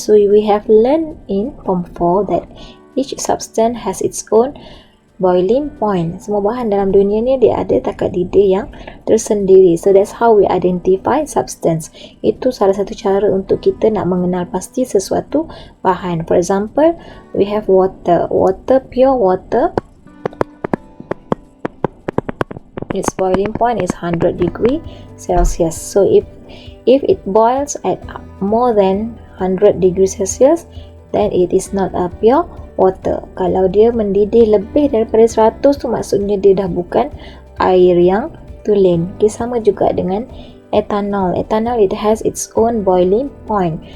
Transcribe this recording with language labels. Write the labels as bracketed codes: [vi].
[en] So we have learned in Form 4 that each substance has its own boiling point. [ms] Semua bahan dalam dunia ni dia ada takat didih yang tersendiri. [en] So that's how we identify substance. [ms] Itu salah satu cara untuk kita nak mengenal pasti sesuatu bahan. [en] For example, we have water. Pure water. Its boiling point is 100 degree Celsius. So if it boils at more than 100 degree Celsius, then it is not a pure water. [ms] Kalau dia mendidih lebih daripada 100 tu maksudnya dia dah bukan air yang tulen. Okay, sama juga dengan ethanol. [en] Ethanol it has its own boiling point.